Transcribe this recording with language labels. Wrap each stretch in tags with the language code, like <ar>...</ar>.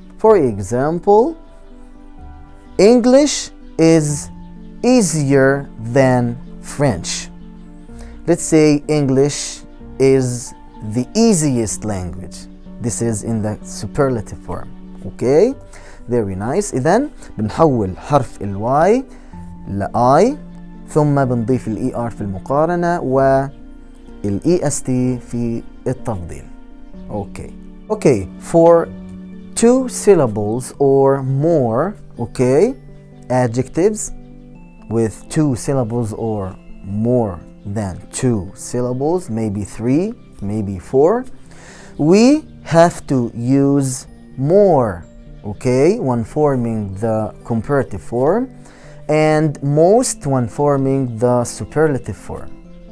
<en>For example, English is easier than French. Let's say English is the easiest language. This is in the superlative form. Okay, very nice.</en> <ar>إذن بنحول حرف الواي لآي ثم بنضيف الإي آر في المقارنة والإي اس تي في التفضيل.</ar> <en>Okay, for 2 syllables or more, okay, adjectives with 2 syllables or more than 2 syllables, maybe 3, maybe 4, we have to use more, okay, when forming the comparative form, and most when forming the superlative form.</en>